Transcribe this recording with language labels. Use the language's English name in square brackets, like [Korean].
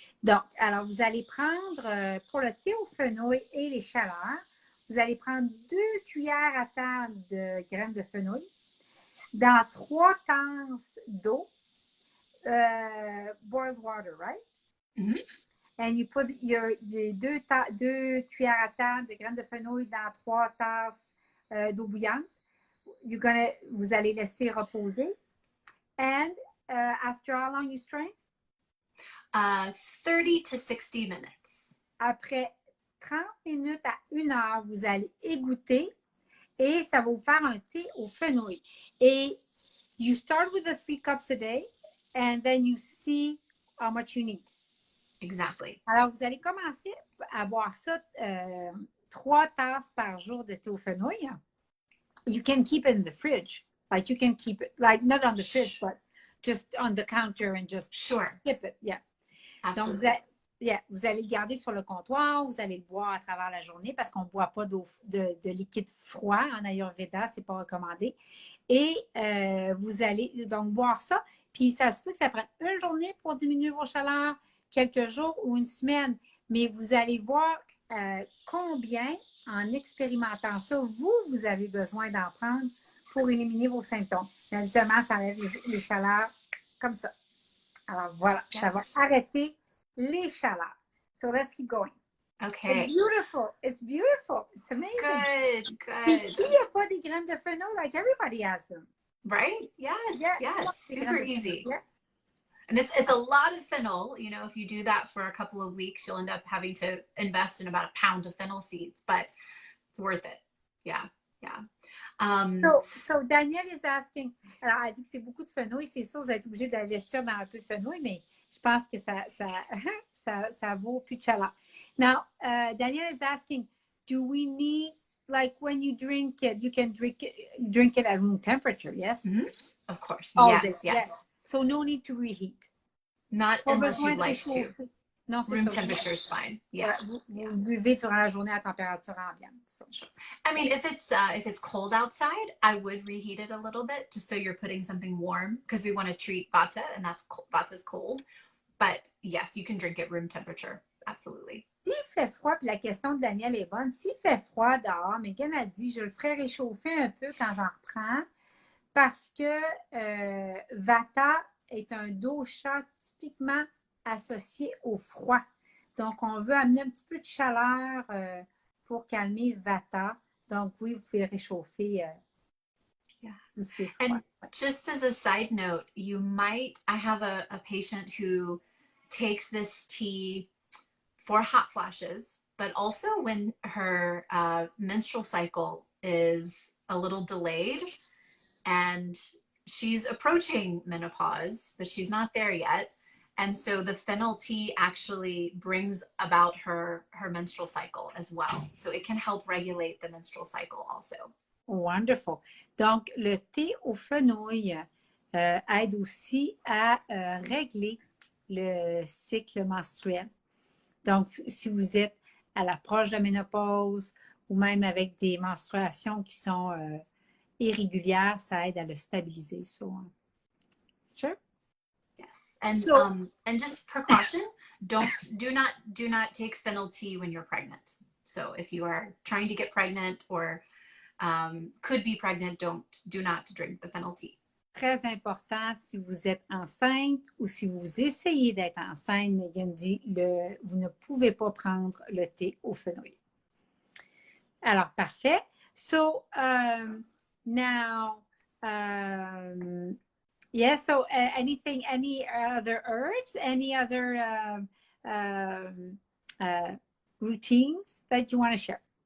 [French] Donc, alors, vous allez prendre, pour le thé au fenouil et les chaleurs, vous allez prendre 2 cuillères à table de graines de fenouil dans 3 tasses d'eau, [English] boiled water, right? Mm-hmm. And you put your [French] 2 cuillères à table de graines de fenouil dans 3 tasses d'eau bouillante. Vous allez laisser reposer. [English] And after how long you strain? 30 to 60 minutes. [French] Après 30 minutes à 1 heure, vous allez égoutter et ça va vous faire un thé au fenouil. [English] Et you start with the 3 cups a day and then you see how much you need. Exactly. [French] Alors, vous allez commencer à boire ça 3 tasses par jour de thé au fenouil. [English] You can keep it in the fridge. Like you can keep it, like not on the fridge, but just on the counter and just skip it. Yeah. Absolutely. [French] Donc, vous allez le garder sur le comptoir, vous allez le boire à travers la journée parce qu'on ne boit pas de liquide froid en Ayurveda, ce n'est pas recommandé. Et vous allez donc boire ça. Puis, ça se peut que ça prenne une journée pour diminuer vos chaleurs, quelques jours ou une semaine. Mais vous allez voir combien, en expérimentant ça, vous avez besoin d'en prendre pour éliminer vos symptômes. Mais habituellement, ça enlève les chaleurs comme ça. Alors voilà, ça va arrêter les chaleurs. [English] So let's keep going. Okay. It's beautiful. It's beautiful. It's amazing. Good. [French] Puis qui n'a pas des graines de fenouil? [English] Like everybody has them. Right? Yes. Super easy. Yeah. And it's a lot of fennel. You know, if you do that for a couple of weeks, you'll end up having to invest in about a pound of fennel seeds, but it's worth it. Yeah. So Danielle is asking, [French] alors elle dit que c'est beaucoup de fenouil, c'est sûr, vous êtes obligé d'investir dans un peu de fenouil, mais je pense que ça vaut plus de chaleur. [English] Now, Danielle is asking, do we need, like when you drink it, you can drink it at room temperature, yes? Mm-hmm. Of course. Yes. So no need to reheat. Not unless you'd like to. [French] Non, c'est [English] room temperature is fine. Yeah. [French] Vous buvez durant la journée à température ambiante. [English] So. I mean, if it's cold outside, I would reheat it a little bit just so you're putting something warm because we want to treat Vata and Vata's cold. But yes, you can drink it room temperature. Absolutely. [French] S'il fait froid, puis la question de Daniel est bonne, s'il fait froid dehors, Megan a dit, je le ferai réchauffer un peu quand j'en reprends parce que Vata est un dosha typiquement associé au froid. Donc, on veut amener un petit peu de chaleur pour calmer Vata. Donc, oui, vous pouvez réchauffer. [English] And just as a side note, I have a patient who takes this tea for hot flashes, but also when her menstrual cycle is a little delayed and she's approaching menopause, but she's not there yet. And so the fennel tea actually brings about her menstrual cycle as well. So it can help regulate the menstrual cycle also. Wonderful. [French] Donc, le thé au fenouil aide aussi à régler le cycle menstruel. Donc, si vous êtes à l'approche de la ménopause ou même avec des menstruations qui sont irrégulières, ça aide à le stabiliser. [English] So, sure. And just precaution, do not take fennel tea when you're pregnant. So if you are trying to get pregnant or could be pregnant, do not drink the fennel tea. [French] Très important si vous êtes enceinte ou si vous essayez d'être enceinte, Megan dit, vous ne pouvez pas prendre le thé au fenouil. Alors, parfait. [English] So, now, so any other herbs, any other routines that you want to share?